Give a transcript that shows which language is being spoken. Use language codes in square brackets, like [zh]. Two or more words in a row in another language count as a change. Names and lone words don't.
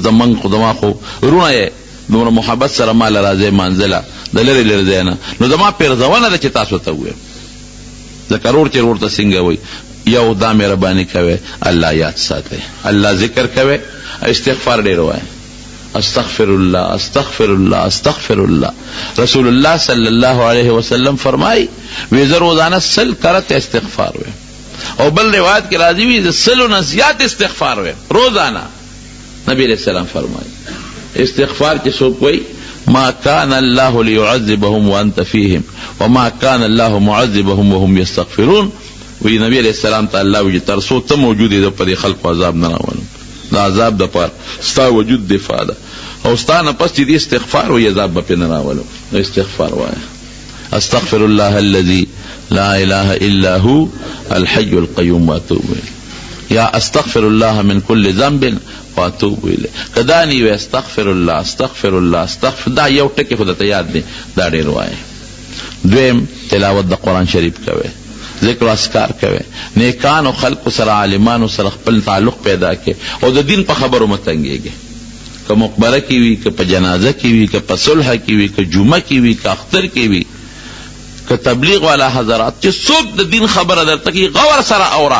[ps] زمونږ خو زما خو رونه یې دومره محبت سره ما له راځئ منزله د لرې لرې ځای نه، نو زما پیرزونه ده چې تاسو ته ووایم ځکه رور چې رور ته څنګه وایي یو دا مهرباني کوئ الله یاد ساتئ، الله ذکر کوئ، استغفار ډېر وایئ. [ar] استغفر الله استغفر الله استغفر الله. رسول الله صلی الله علیه وسلم [ps] فرمائی وی زه روزانه 100 کرت استغفار ویم، او بل روایت کې راځي وی زه 100 نه زیات استغفار ویم روزانه. [ar] نبی علیہ السلام [ps] فرمائی استغفار چې څوک وایي [ar] ما كان الله ليعذبهم وانت فيهم وما كان الله معذبهم وهم يستغفرون. [ps] وی [ar] نبی علیہ السلام [ps] ته الله وی تر څو ته موجود یې په دې خلکو عذاب نه راولم، دا عذاب د پاره ستا وجود دفاع ده او ستا نه پس چې دې استغفار وی عذاب به پې نه راولم. استغفار وایه. [ar] استغفر الله الذي لا اله الا هو الحي القيوم واتوب الیه. یا استغفر الله من كل ذنب واتوب الیه. [ps] کدانی وی [ar] استغفر الله استغفر الله استغفر، [ps] دا یو ټکی خو درته یاد دی، دا ډېر وایه. دویم تلاوت د قرآن شریف کوئ، ذکر و اذکار کوئ، نیکانو خلقو سره عالمانو سره خپل تعلق پیدا کړئ او د دین په خبرو مه تنګېږئ. که مقبره کې وي، که په جنازه کې وي، که په صلح کې وي، که جمعه کې وي، که اختر کې وي، که تبلیغ والا حضرات چې څوک د دین خبره درته کوي غور سره اوره.